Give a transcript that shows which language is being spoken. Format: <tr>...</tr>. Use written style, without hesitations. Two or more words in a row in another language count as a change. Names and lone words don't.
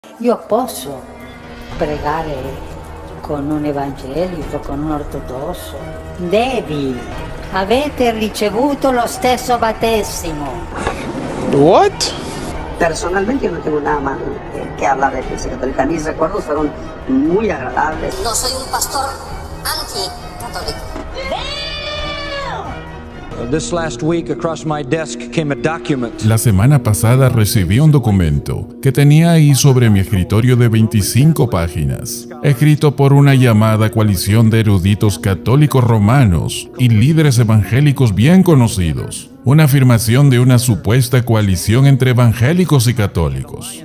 <it>Io posso pregare con un evangelico, con un ortodosso. Devi. Avete ricevuto lo stesso battesimo.</it> <en>What?</en> <es>Personalmente yo no tengo nada más que hablar de la Iglesia Católica. Mis recuerdos fueron muy agradables. No soy un pastor anticatólico.</es> <en>This last week, across my desk came a document.</en> <es>La semana pasada recibí un documento que tenía ahí sobre mi escritorio de 25 páginas, escrito por una llamada coalición de eruditos católicos romanos y líderes evangélicos bien conocidos. Una afirmación de una supuesta coalición entre evangélicos y católicos.</es>